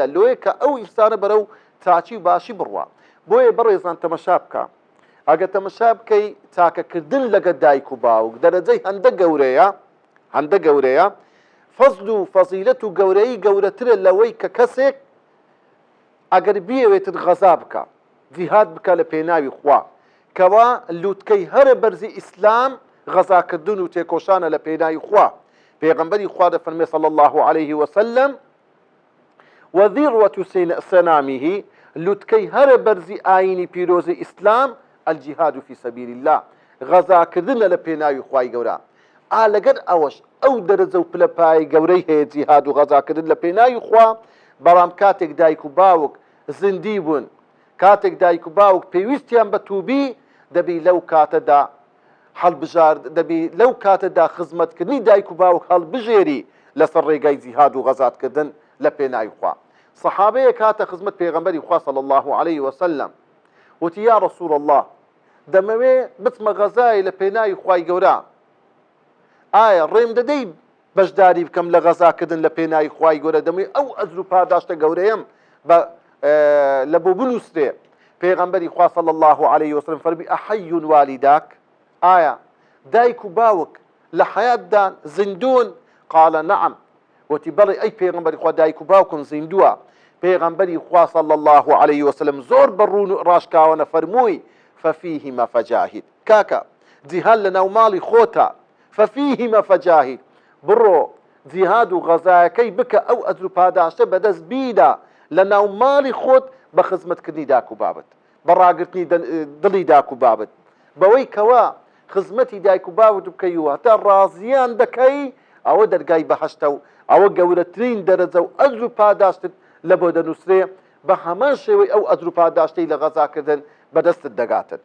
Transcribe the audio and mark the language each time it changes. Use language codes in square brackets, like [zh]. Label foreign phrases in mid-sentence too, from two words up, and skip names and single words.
[ckb] لۆیە کە ئەو ئینسانە بەرەو چاچی و باشی بڕوە. بۆیە بەڕێزان تەمەشا بکە، ئەگە تەمەشا بکەی چاکەکردن لەگە دایک و باوک دەرەجەی هەندە گەورەیە، فەزل و فەزیلەت و گەورەی گەورەترە لەوەی کە کەسێک ئەگەر بیەوێتت غەزا بکە، جیهاد بکە لە پێناوی خوا، کەوا لووتکەی هەرە بەرزی ئیسلام غەزاکردن و تێکۆشانە لە پێناوی خوا. پێغەمبەری خوا دەفەرمێ [ar] صلی الله عليه وسلم وذروة سنامه، [ckb] لوتکەی هەرە بەرزی ئاینی پیرۆزی ئیسلام [ar] الجیهاد فی سەبیل الله، [ckb] غەزاکردنە لە پێناوی خوای گەورە. لەگەر ئەوەش ئەو دەرەجە و پلەپای گەورەی هەیە جیهاد و غەزاکردن لە پێناوی خوا، بەڵام کاتێک دایک و باوک زندی بوون، کاتێک دایک و باوک پێویستیان بە تووبی، دەبی لەو کاتەدا دەبی لەو کاتەدا خزمەتکردنی دایک و باوک هەڵبژێری لەسەر ڕێگای جیهاد و غەزاکردن لە پێناوی خوا. سەحابەیە کاتە خزمەت پێغەمبەری خوا [ar] صلی الله عليه وسلم، [ckb] وتی [ar] یا رسول الله، [ckb] دەمەوێ بچمە غەزای لە پێناوی خوای گەورە، ئایا ڕێم دەدەی بەشداری بکەم لە غەزاکردن لە پێناوی خوای گەورە؟ دەمەوێ ئەو ئەجر و پاداشتە گەورەیەم لە بۆ بنووسێ. پێغەمبەری خوا [ar] صلی الله عليه وسلم [ckb] فەرمی [ar] ئەحەی والیداک، [ckb] ئایا دایک و باوک لە حەیاتدان زیندون؟ [ar] قال نعم، [ckb] وتی بەڵێ ئەی پێغەمبەری خوا دایک و باوکم زیندووە. پێغەمبەری خوا [ar] صلی الله عليه وسلم [ckb] زۆر بەڕوون و ڕاشکاوانە فەرمووی [ar] فەفیهما فەجاهید، [ckb] کاکە جیهاد لە ناو ماڵی خۆتە، فەفیهما فەجاهید، بڕۆ جیهاد و غەزایەکەی بکە، ئەو ئەجر و پاداشتە بەدەست بیدا لە ناو ماڵی خۆت بە خزمەتکردنی داک و بابت، بە ڕاگرتنی دڵی داک و بابت، بەوەی کەوا خزمەتی دایک و باوت بکەیوە تا ڕازیان دەکەی، ئەوە دەرگای بەهەشتە و ئەوە گەورەترین دەرەجە و ئەجر و پاداشتت لە بۆ دەنووسرێ، بە هەمان شێوەی ئەو ئەجر و پاداشتەی لە غەزاکردن بەدەستت دەگاتن.